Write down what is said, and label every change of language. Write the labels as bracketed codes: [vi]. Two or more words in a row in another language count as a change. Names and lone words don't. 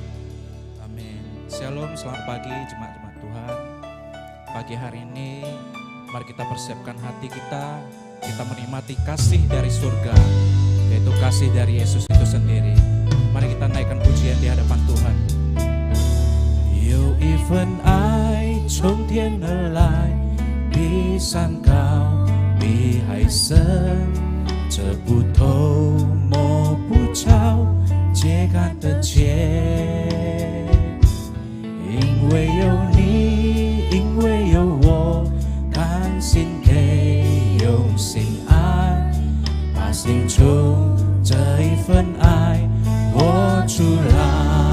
[id] Amin. Shalom, selamat pagi jemaat-jemaat Tuhan. Pagi hari ini, mari kita persiapkan hati kita menikmati kasih dari surga, yaitu kasih dari Yesus itu sendiri. Mari kita naikkan pujian di hadapan Tuhan. [zh] 有一份爱从天而来，比山高，比海深，这不透摸不着，揭看得见。因为有你，因为有我，甘心给，用心爱，把心中这一份爱活出来。